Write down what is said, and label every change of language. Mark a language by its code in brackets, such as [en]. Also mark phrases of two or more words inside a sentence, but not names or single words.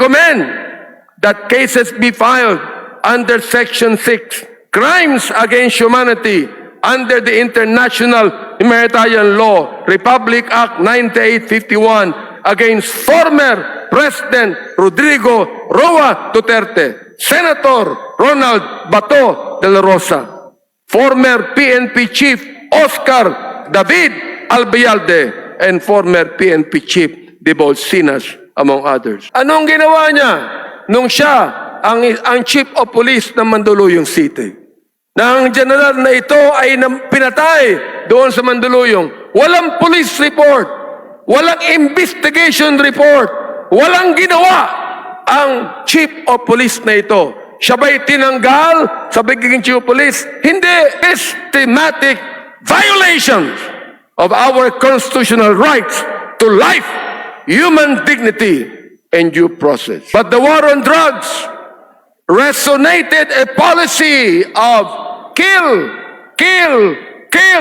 [en] recommend that cases be filed under Section 6, Crimes Against Humanity, under the International Humanitarian Law, Republic Act 9851, against former President Rodrigo Roa Duterte, Senator Ronald Bato de la Rosa, former PNP Chief Oscar David Albayalde, and former PNP Chief De Bolsinas, among others. [tl] Anong ginawa niya nung siya ang [en] Chief of Police [tl] ng Mandaluyong City? Na ang general na ito ay pinatay doon sa Mandaluyong. Walang police report, walang investigation report, walang ginawa ang [en] Chief of Police [tl] na ito. Siya ba'y tinanggal sa pagiging [en] Chief of Police? [tl] Hindi. [en] Systematic violations of our constitutional rights to life, human dignity, and due process. But the war on drugs resonated a policy of kill, kill, kill.